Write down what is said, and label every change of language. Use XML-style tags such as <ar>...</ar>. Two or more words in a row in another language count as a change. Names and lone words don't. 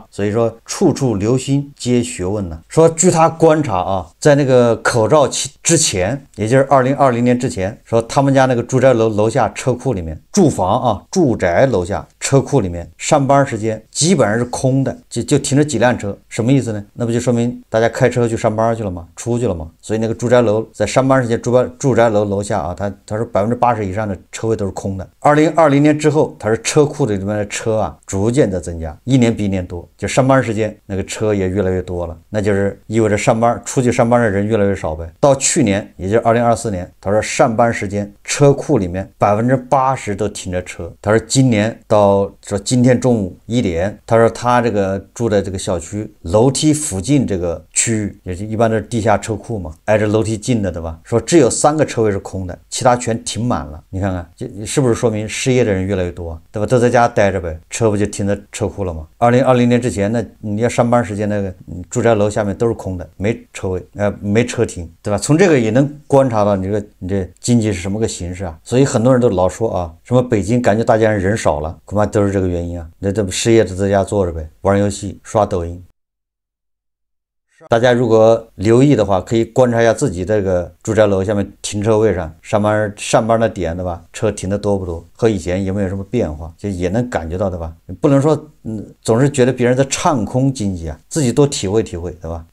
<zh>所以說，處處留心皆學問呢。說據他觀察啊，在那個口罩之前，也就是2020年之前，說他們家那個住宅樓下車庫裡面，住宅樓下車庫裡面，上班時間基本上是空的，就停着幾輛車。什麼意思呢？那不就說明大家開車去上班去了嗎？出去了嘛，所以那個住宅樓在上班時间，住宅樓楼下啊，他说80%以上的車位都是空的。2020年之後，他说車庫裡面的車啊逐漸的增加，一年比一年多，就上班時間那個車也越來越多了，那就是意味着出去上班的人越來越少唄。到去年，也就是2024年，他說上班時間車庫裡面80%都停着車。他說今年到說今天中午1點，他說他這個住的這個小區樓梯附近這個區域，也是一般都是地下車庫嘛，挨着樓梯近的，對吧？說只有3個車位是空的，其他全停滿了。你看看，是不是說明失業的人越來越多，对吧？都在家待着呗，車不就停在車庫了嗎？2020年之前，那你要上班時間那個住宅樓下面都是空的，沒車位，沒車停，对吧？從這個也能觀察到你這經濟是什麼個形勢啊。所以很多人都老說啊，什麼北京感覺大家人少了，恐怕都是這個原因啊。那這不失業的在家坐着唄，玩遊戲、刷抖音。大家如果留意的話，可以觀察一下自己這個住宅樓下面停車位上上班的點，對吧？車停的多不多，和以前有沒有什麼變化，就也能感覺到，對吧？不能說總是覺得別人在唱空經濟啊，自己多體會體會，對吧？</zh>